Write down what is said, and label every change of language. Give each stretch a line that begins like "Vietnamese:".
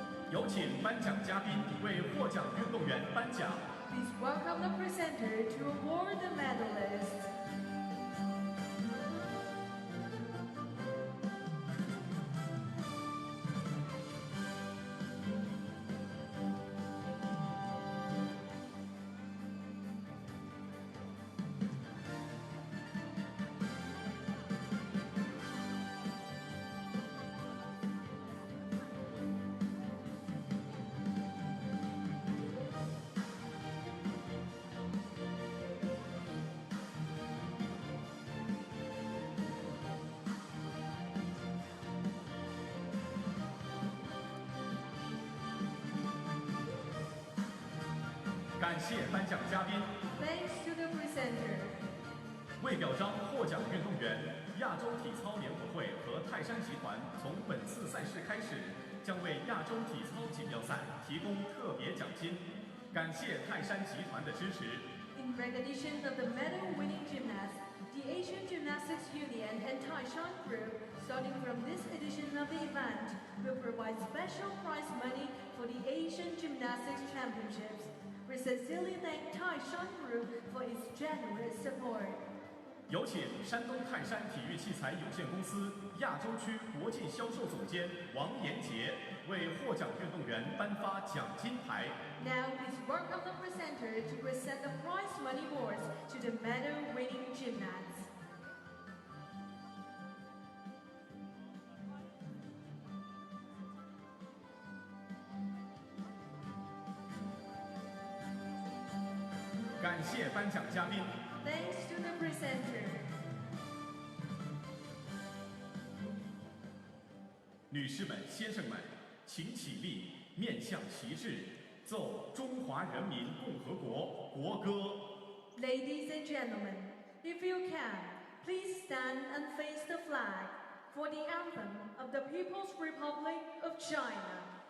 Chinese: 有请颁奖嘉宾为获奖运动员颁奖。
English: Please welcome the presenter to award the medalist.
Chinese: 感谢颁奖嘉宾。
English: Thanks to the presenter.
Chinese: 为表彰获奖运动员，亚洲体操联合会和泰山集团从本次赛事开始，将为亚洲体操锦标赛提供特别奖金。感谢泰山集团的支持。
English: In recognition of the medal-winning gymnast, the Asian Gymnastics Union and Taishan Group, starting from this edition of the event, will provide special prize money for the Asian Gymnastics Championships. We sincerely thank Taishan Group for its generous support.
Chinese: 有请山东泰山体育器材有限公司亚洲区国际销售总监王延杰为获奖运动员颁发奖金牌。
English: Now please welcome the presenter to present the prize money awards to the medal-winning gymnasts.
Chinese: 感谢颁奖嘉宾。
English: Thanks to the presenter.
Chinese: 女士们、先生们，请起立，面向旗帜，奏中华人民共和国国歌。
English: Ladies and gentlemen, if you can, please stand and face the flag for the anthem of the People's Republic of China.